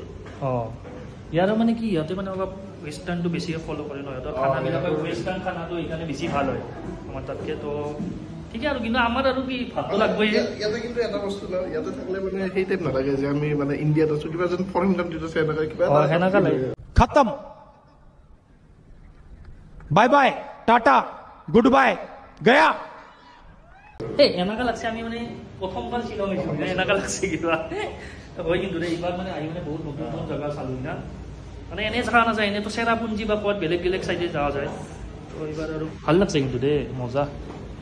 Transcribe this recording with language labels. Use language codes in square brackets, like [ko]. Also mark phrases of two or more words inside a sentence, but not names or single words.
[as] ইয়াৰ মানে কি ইহঁতে মানে অলপ ৱেষ্টাৰ্ণটো বেছিকৈ ফ'ল' কৰে ন সিহঁতৰ খানাবিলাকে ৱেষ্টাৰ্ণ খানাটো এইকাৰণে বেছি ভাল হয় আমাৰ তাতকৈ তো ঠিকে আৰু কিন্তু আমাৰ আৰু কি ভাতটো লাগবই ইয়াতে কিন্তু এটা বস্তু ন ইয়াতে থাকিলে মানে সেই টাইপ নালাগে যে আমি মানে ইণ্ডিয়াত আছোঁ কিবা যেন [en] foreign countryত [as] আছে এনেকুৱা কিবা সেনেকুৱা লাগে [hi] खत्म [en] bye bye [hi] टाटा [en] good bye [hi] गया [as] এনেকুৱা লাগছে আমি মানে প্ৰথমবাৰ শ্বিলং আহিছোঁ এনেকুৱা লাগছে কিবা হয় কিন্তু এইবাৰ মানে আহি মানে বহুত নতুন নতুন জেগা চালোঁ না মানে এনেই জেগা নাযায় এনেইতো চেৰাপুঞ্জী বা ক'ৰবাত বেলেগ বেলেগ চাইডে যোৱা যায় তো এইবাৰ আৰু ভাল লাগছে কিন্তু দেই মজা